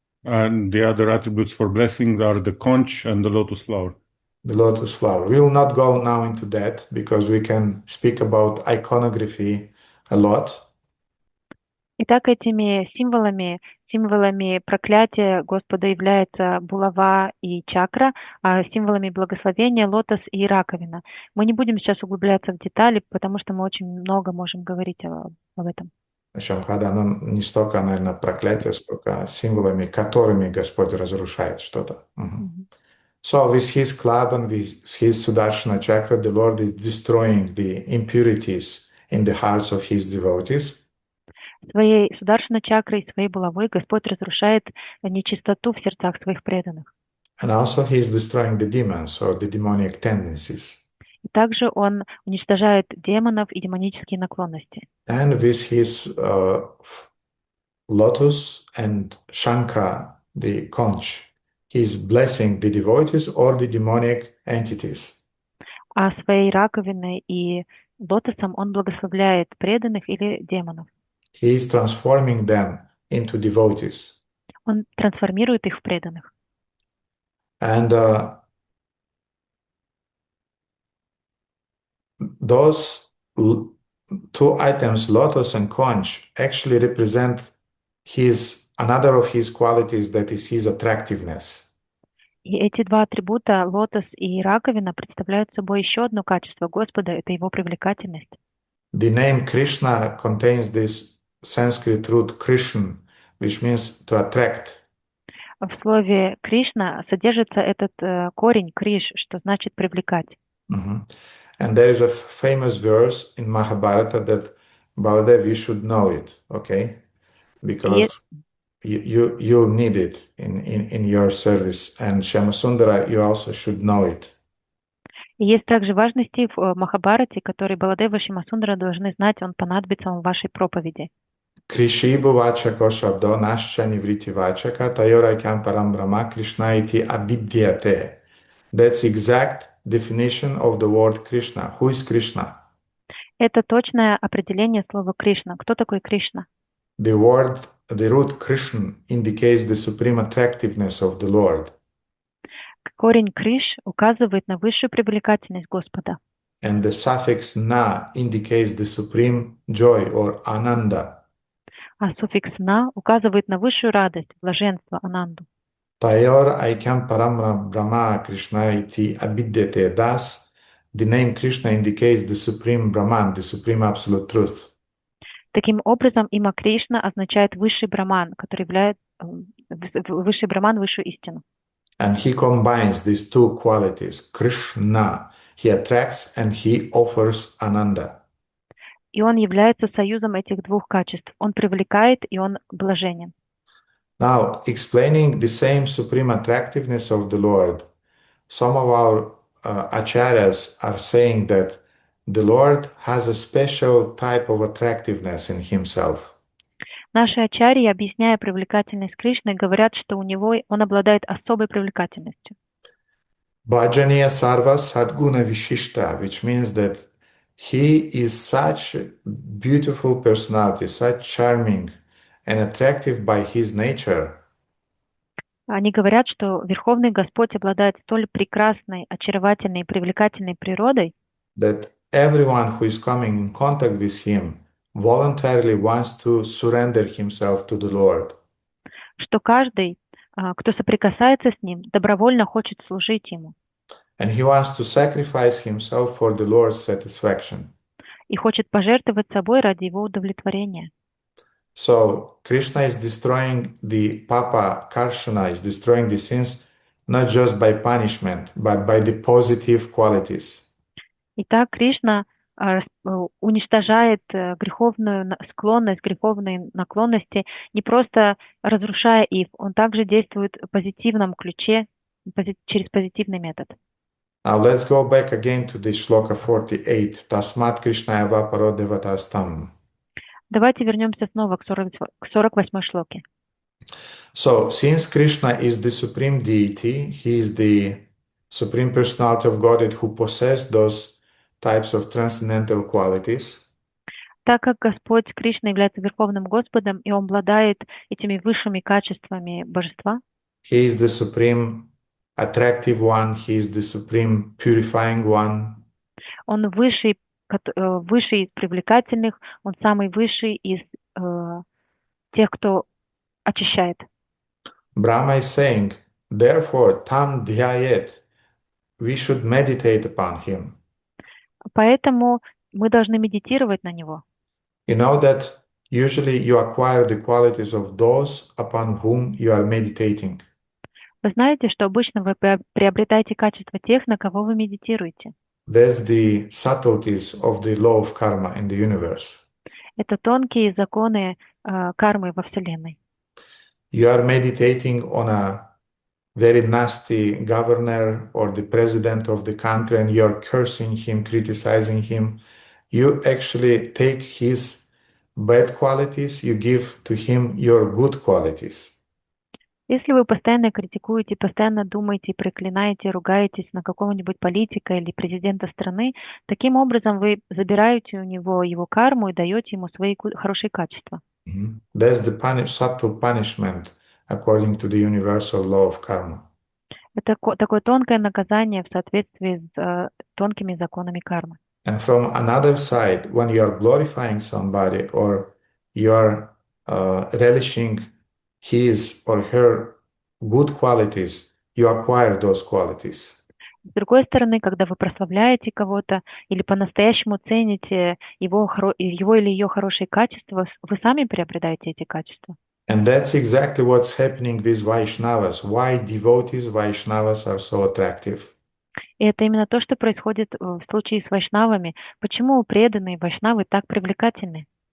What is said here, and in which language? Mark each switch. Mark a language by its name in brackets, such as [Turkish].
[English] And the other attributes for blessings are the conch and the lotus flower. The lotus flower. We will not go now into that because we can speak about iconography a lot. [Russian] Итак, этими символами проклятия Господа являются булава и чакра, а символами благословения лотос и раковина. Мы не будем сейчас углубляться в детали, потому что мы очень много можем говорить об этом. Оно не столько, наверное, проклятие, сколько символами, которыми Господь разрушает что-то. [English] So with his club and with his Sudarshana chakra, the Lord is destroying the impurities in the hearts of his devotees. [Russian] Своей Сударшана чакрой, своей булавой Господь разрушает нечистоту в сердцах своих преданных. [English] And also he is destroying the demons or the demonic tendencies. [Russian] И также он уничтожает демонов и демонические наклонности. [English] And with his lotus and Shankha, the conch, he is blessing the devotees or the demonic entities. [Russian] А своей раковиной и лотосом он благословляет преданных или демонов. [English] He is transforming them into devotees. [Russian] Он трансформирует их в преданных. [English] And those two items, lotus and conch, actually represent another of his qualities, that is his attractiveness. [Russian] И эти два атрибута, лотос и раковина, представляют собой еще одно качество Господа, это его привлекательность. [English] The name Krishna contains this Sanskrit root Krishna, which means to attract. [Russian] В слове Кришна содержится этот корень криш, что значит привлекать. [English] And there is a famous verse in Mahabharata that Baladev, you should know it, okay? Because you'll need it in your service. And Shyamasundara, you also should know it. [Russian] И есть также важный стих в Махабхарате, который Баладева и Шьямасундара должны знать, он понадобится вам в вашей проповеди. [Sanskrit] Krishibhu vachako shabdo nascha nivriti vachaka tayoraikam param brahma Krishna iti abidyate. [English] That's exact definition of the word Krishna. Who is Krishna? [Russian] Это точное определение слова Кришна. Кто такой Кришна? [English] The root Krishna indicates the supreme attractiveness of the Lord. [Russian] Корень Криш указывает на высшую привлекательность Господа. [English] And the suffix na indicates the supreme joy or ananda. [Russian] А суффикс «на» указывает на высшую радость, блаженство, ананду. [Sanskrit] Tayor Aikam Paramra Brahma Krishna iti abidyate. [English] Thus, the name Krishna indicates the supreme Brahman, the supreme absolute truth. [Russian] Таким образом, имя Кришна означает высший браман, который является высший браман, высшую истину. [English] And he combines these two qualities, Krishna. He attracts and he offers Ananda. [Russian] И он является союзом этих двух качеств. Он привлекает, и он блаженен. [English] Now, explaining the same supreme attractiveness of the Lord, some of our acharyas are saying that the Lord has a special type of attractiveness in himself. [Russian] Наши ачарьи, объясняя привлекательность Кришны, говорят, что он обладает особой привлекательностью. [Sanskrit] Bhajaniya sarva sadguna vishishta, [English] which means that he is such a beautiful personality, such charming and attractive by his nature. [Russian] Они говорят, что Верховный Господь обладает столь прекрасной, очаровательной и привлекательной природой, [English] That everyone who is coming in contact with him voluntarily wants to surrender himself to the Lord. [Russian] что каждый, кто соприкасается с ним, добровольно хочет служить ему [English] And he wants to sacrifice himself for the Lord's satisfaction. [Russian] и хочет пожертвовать собой ради его удовлетворения. [English] So Krishna is destroying the Papa Karshana, is destroying the sins not just by punishment, but by the positive qualities. [Russian] Итак, Кришна уничтожает греховную склонность, греховные наклонности, не просто разрушая их, он также действует в позитивном ключе, через позитивный метод. [English] Now let's go back again to the Sloka 48. [Sanskrit] Tasmat Krishna eva paro devatastam. [Russian] Давайте вернемся снова к 48-й шлоке. [English] So, since Krishna is the supreme deity, he is the supreme personality of Godhead who possess those types of transcendental qualities. [Russian] Так как Господь Кришна является Верховным Господом, и Он обладает этими высшими качествами Божества, [English] He is the supreme attractive one, he is the supreme purifying one. [Russian] Он высший из привлекательных, Он самый высший из тех, кто очищает. [English] Brahma is saying, therefore, [Sanskrit] tam dhyayet, [English] we should meditate upon him. [Russian] Поэтому мы должны медитировать на него. [English] You know that usually you acquire the qualities of those upon whom you are meditating. [Russian] Вы знаете, что обычно вы приобретаете качества тех, на кого вы медитируете. [English] That's the subtleties of the law of karma in the universe. [Russian] Это тонкие законы кармы во Вселенной. [English] You are meditating on a very nasty governor or the president of the country and you're cursing him, criticizing him. You actually take his bad qualities, you give to him your good qualities. [Russian] Если вы постоянно критикуете, постоянно думаете, проклинаете, ругаетесь на какого-нибудь политика или президента страны, таким образом вы забираете у него его карму и даете ему свои хорошие качества. [English] That's the subtle punishment according to the universal law of karma. [Russian] Это такое тонкое наказание в соответствии с тонкими законами кармы. [English] And from another side, when you are glorifying somebody or you are relishing his or her good qualities, you acquire those qualities. [Russian] С другой стороны, когда вы прославляете кого-то или по-настоящему цените его или ее хорошие качества, вы сами приобретаете эти качества. [English] And that's exactly what's happening with Vaishnavas. Why devotees Vaishnavas are so attractive. [Russian] И это именно то, что происходит в случае с вайшнавами. Почему преданные вайшнавы так привлекательны?